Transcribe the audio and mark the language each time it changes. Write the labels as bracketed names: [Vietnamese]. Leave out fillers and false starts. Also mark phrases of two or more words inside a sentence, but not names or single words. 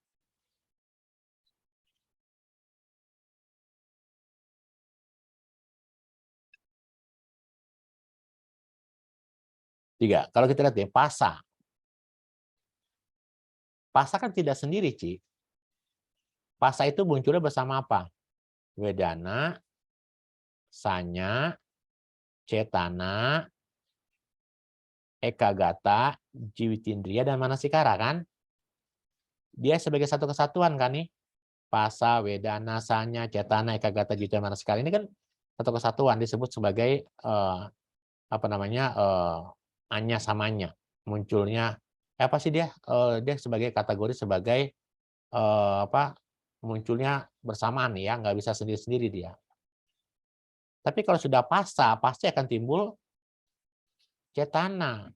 [Indonesian] Tiga, kalau kita lihat ya, pasa. Pasa kan tidak sendiri, Ci. Pasa itu munculnya bersama apa? [Pali] Wedana, sanya, cetana, ekagata, jiwitindriya, [Indonesian] dan manasikara kan? Dia sebagai satu kesatuan kan nih? Pasa, [Pali] wedana, sanya, cetana, ekagata, jiwitindriya, manasikara [Indonesian] ini kan satu kesatuan disebut sebagai [Pali] anya samanya, [Indonesian] munculnya apa sih dia? Dia sebagai kategori sebagai munculnya bersamaan ya, nggak bisa sendiri-sendiri dia. Tapi kalau sudah pasa, pasti akan timbul cetana.